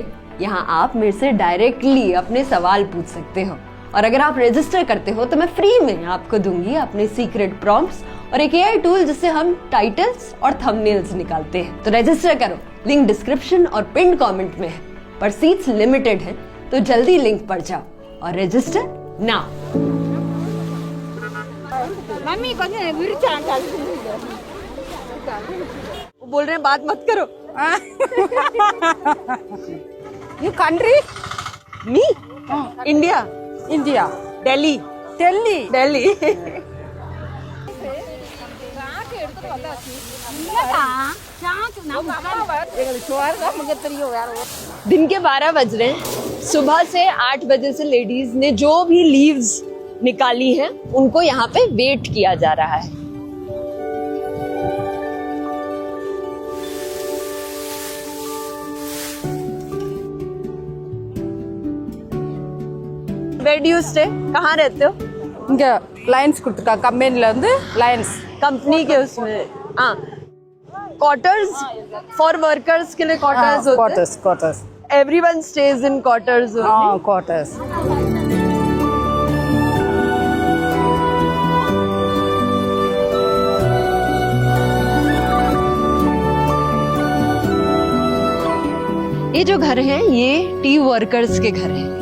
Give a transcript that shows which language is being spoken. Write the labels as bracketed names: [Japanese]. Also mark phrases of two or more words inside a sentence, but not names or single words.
[Hindi] यहाँ आप मेरे से डायरेक्टली अपने सवाल पूछ सकते हो, और अगर आप रजिस्टर करते हो तो मैं फ्री में आपको दूंगी अपने [English] secret prompts [Hindi] और एक [English] AI tool [Hindi] जिससे हम टाइटल्स और थंबनेल्स निकालते हैं. तो रजिस्टर करो, लिंक डिस्क्रिप्शन और [English] pinned comment [Hindi] में है. पर सीट्स लिमिटेड हैं, तो जल्दी लिंक पर जाओ और [English] register now. [Tamil] मम्मी கொஞ்சம் விரிச்சாங்க. [Hindi] वो बोल रहे हैं बात मत करो. [English] You country? मी? इंडिया. India. दिल्ली. Delhi. [Hindi] दिन के 12 बज रहे हैं. सुबह से 8 बजे से लेडीज ने जो भी लीव्स निकाली हैं उनको यहाँ पे वेट किया जा रहा है. [English] Where do you stay? [Hindi] कहाँ रहते हो? [Tamil] இங்க லைன்ஸ் கொடுத்துருக்கா கம்பெனில வந்து லைன்ஸ் [Hindi] कंपनी के उसमें. हाँ, [English] quarters for workers [Hindi] के लिए क्वार्टर्स होते हैं. क्वार्टर्स [English] everyone stays in quarters. क्वार्टर्स. [Hindi] ये जो घर हैं ये [English] tea workers [Hindi] के घर हैं.